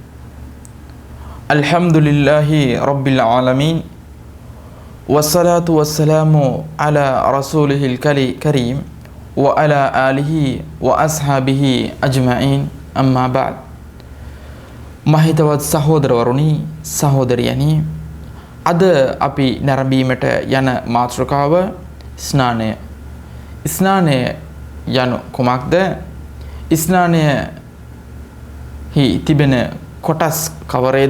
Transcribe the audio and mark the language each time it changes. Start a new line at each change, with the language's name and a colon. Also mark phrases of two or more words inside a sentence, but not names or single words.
Arabic: الحمد لله رب العالمين. والصلاة والسلام على رسوله الكريم وعلى آله وأصحابه أجمعين. أما بعد.
Sinhala: Mahitawat සහෝදරවරුනි සහෝදරියනි, අද අපි නරඹීමට යන මාතෘකාව ස්නානය. ස්නානය යනු කුමක්ද? ස්නානයෙහි තිබෙන කොටස් කවරේද?